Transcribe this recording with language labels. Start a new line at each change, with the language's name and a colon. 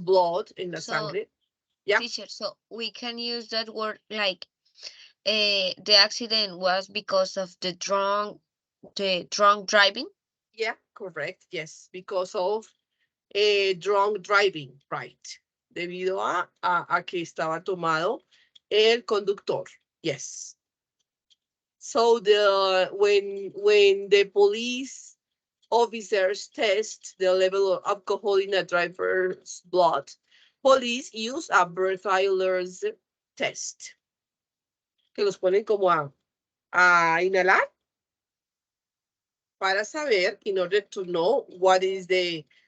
English: blood in la so
Spanish: sangre.
English: Yeah. teacher, so we can use that word like the accident was because of the drunk driving. Yeah, correct. Yes, because of drunk driving, right.
Spanish: Debido a que estaba tomado el conductor.
English: Yes. So when the police officers test the level of alcohol in a driver's blood, police use a breathalyzer's test,
Spanish: que los ponen como a inhalar para saber,
English: in order to know what is the